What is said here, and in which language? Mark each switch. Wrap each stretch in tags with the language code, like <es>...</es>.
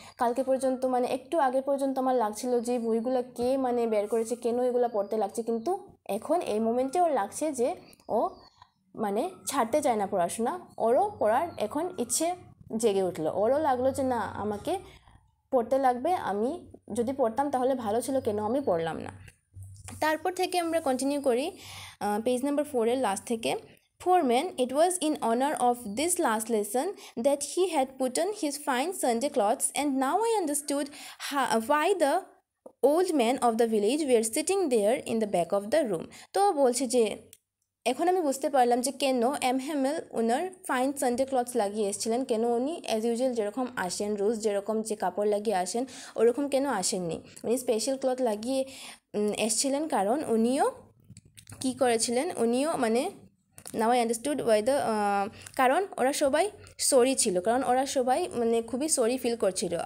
<bn>কালকে পর্যন্ত মানে একটু আগে পর্যন্ত আমার লাগছিল যে বইগুলো কে মানে বের করেছে, কেন এগুলো পড়তে লাগছে, কিন্তু এখন এই মোমেন্টে ওর লাগছে যে ও মানে ছাড়তে চায় না পড়াশোনা, ওরও পড়ার এখন ইচ্ছে জেগে উঠলো। ওরও লাগলো যে না, আমাকে পড়তে লাগবে, আমি যদি পড়তাম তাহলে ভালো ছিল, কেন আমি পড়লাম না। তারপর থেকে আমরা কন্টিনিউ করি পেজ নাম্বার 4-এর লাস্ট থেকে।</bn> <en>For men, it was in honor of this last lesson that he had put on his fine Sunday clothes, and now I understood why the old men of the village were sitting there in the back of the room.</en> <bn>তো বলছে যে এখন আমি বুঝতে পারলাম যে কেন হেমেল ওনার fine Sunday clothes লাগিয়ে এসেছিলেন, কেন উনি অ্যাজ ইউজুয়াল যেরকম আসেন, রোজ যেরকম যে কাপড় লাগিয়ে আসেন ওরকম কেন আসেননি, উনি স্পেশাল ক্লথ লাগিয়ে এসেছিলেন। কারণ উনিও কী করেছিলেন, উনিও মানে</bn> <en>now I understood why the,</en> <bn>কারণ ওরা সবাই সরি ছিল, কারণ ওরা সবাই মানে খুবই সরি ফিল করছিল।</bn>